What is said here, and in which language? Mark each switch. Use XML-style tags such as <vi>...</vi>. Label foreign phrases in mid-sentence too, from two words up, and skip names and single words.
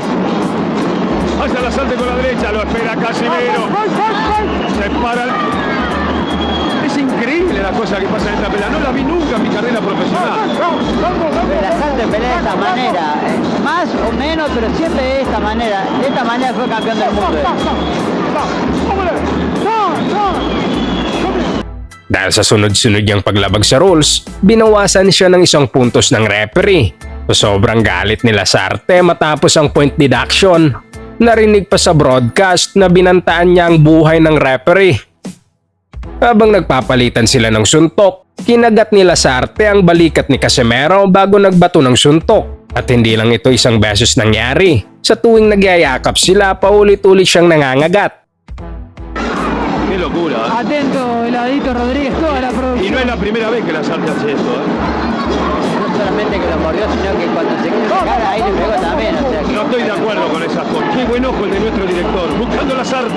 <es>Hacia la salte con la derecha, lo espera Casimiro. Se para. Es increíble la cosa que pasa en esta pelea. No la vi nunca en mi carrera profesional. Belasarte pelea de esta manera, más o menos, pero siempre de esta manera. De esta manera fue campeón del mundo.</es> <tl>Dahil sa sunod-sunod niyang paglabag sa rules, binawasan siya ng 1 puntos ng referee. So sobrang galit ni Lasarte matapos ang</tl> <en>point deduction.</en> <tl>Narinig pa sa broadcast na binantaan niya ang buhay ng referee. Habang nagpapalitan sila ng suntok, kinagat ni Lasarte ang balikat ni Casimero bago nagbato ng suntok. At hindi lang ito isang beses nangyari. Sa tuwing nagyayakap sila, paulit-ulit siyang nangangagat.</tl> <es>Qué locura. Atento, heladito Rodríguez, toda la Y producción. no es la primera vez que la Sarte hace esto. No solamente que lo mordió, sino que cuando se quiso sacar, ahí le pegó también. O sea, que No estoy de acuerdo con esas cosas. Qué buen ojo el de nuestro director. Buscando la Sarte.</es>